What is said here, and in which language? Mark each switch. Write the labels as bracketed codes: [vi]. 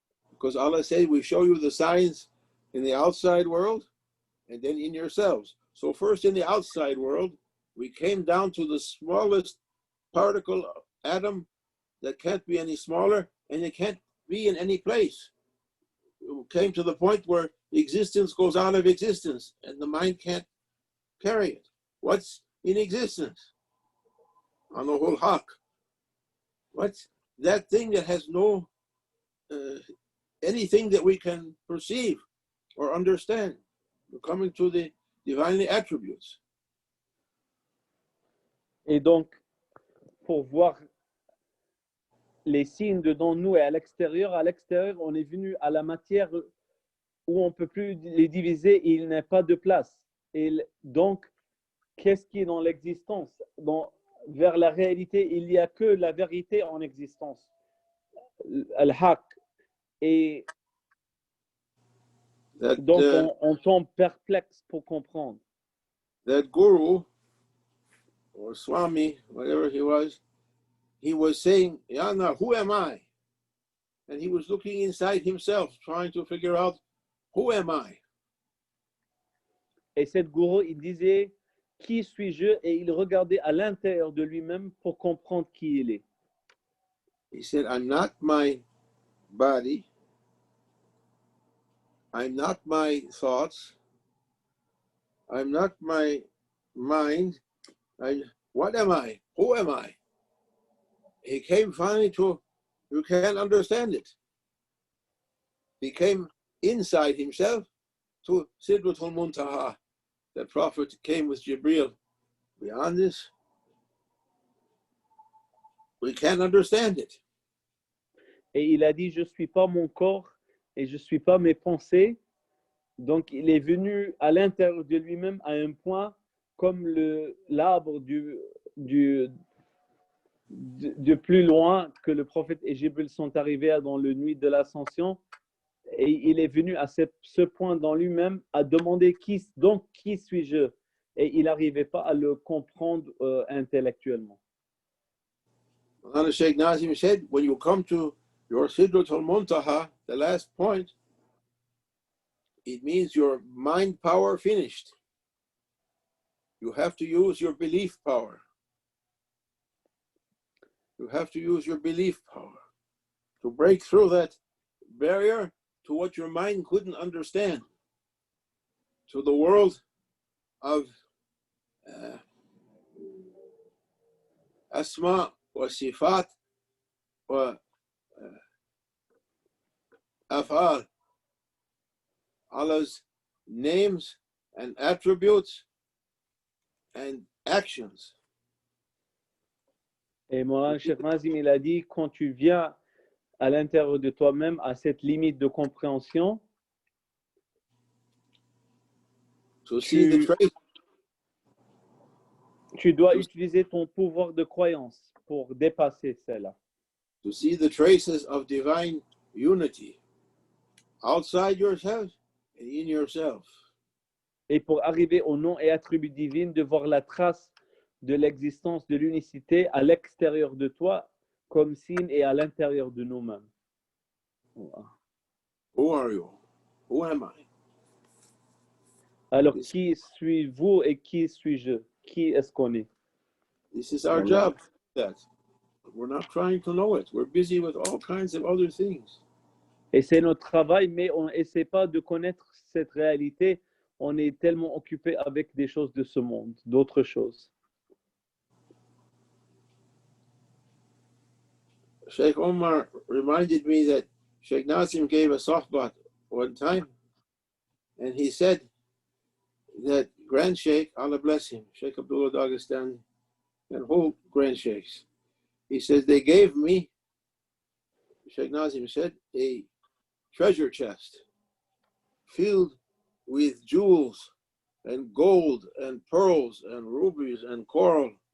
[en] Because Allah said, we show you the signs in the outside world and then in yourselves. So first in the outside world, we came down to the smallest particle atom that can't be any smaller and it can't be in any place. It came to the point where existence goes out of existence and the mind can't carry it. What's in existence? On the whole haqq. What's that thing that has no anything that we can perceive or understand? We're coming to the divine attributes. [fr] Et donc, pour voir les signes dedans nous et à l'extérieur, on est venu à la matière où on ne peut plus les diviser et il n'y a pas de place. Et donc, qu'est-ce qui est dans l'existence? Vers la réalité, il n'y a que la vérité en existence. Al-Haqq. Et donc, on tombe perplexe pour comprendre. [en] That guru, or Swami, whatever he was saying, Yana, who am I? And he was looking inside himself, trying to figure out, who am I? [fr] Et cette gourou, il disait, qui suis-je? Et il regardait à l'intérieur de lui-même pour comprendre qui il est. [en] He said, I'm not my body. I'm not my thoughts. I'm not my mind. What am I? Who am I? He came finally to, you can't understand it. He came inside himself to Sidratul Muntaha. The Prophet came with Jibreel. Beyond this, we can't understand it. [fr] Et il a dit, je ne suis pas mon corps et je ne suis pas mes pensées. Donc, il est venu à l'intérieur de lui-même à un point comme l'arbre de plus loin que le prophète et Jibril sont arrivés dans la nuit de l'ascension. Et il est venu à ce point dans lui-même à demander qui suis-je? Et il n'arrivait pas à le comprendre intellectuellement. [en] Sheikh Nazim said, when you come to your Sidratul Muntaha, the last point, it means your mind power finished. You have to use your belief power. You have to use your belief power to break through that barrier to what your mind couldn't understand, to the world of [ar] asma wa sifat wa af'al, [en] Allah's names and attributes and actions. [fr] Et Moulana Cheikh Nazim, il a dit, quand tu viens à l'intérieur de toi-même à cette limite de compréhension, tu dois utiliser ton pouvoir de croyance pour dépasser cela. [en] To see the traces of divine unity outside yourself and in yourself. [fr] Et pour arriver au nom et attribut divin, de voir la trace de l'existence de l'unicité à l'extérieur de toi comme signe et à l'intérieur de nous-mêmes. [en] Who are you? Who am I? [fr] Alors, qui suis-vous et qui suis-je? Qui est-ce qu'on est? [en] This is our job. That we're not trying to know it. We're busy with all kinds of other things. [fr] Et c'est notre travail, mais on n'essaie pas de connaître cette réalité. On est tellement occupé avec des choses de ce monde, d'autres choses. [en] Sheikh Omar reminded me that Sheikh Nazim gave a sohbat one time, and he said that Grand Sheikh, Allah bless him, Shaykh Abdul Haqq and whole Grand Sheikhs, he says they gave me, Sheikh Nazim said, a treasure chest filled with jewels and gold and pearls and rubies and coral.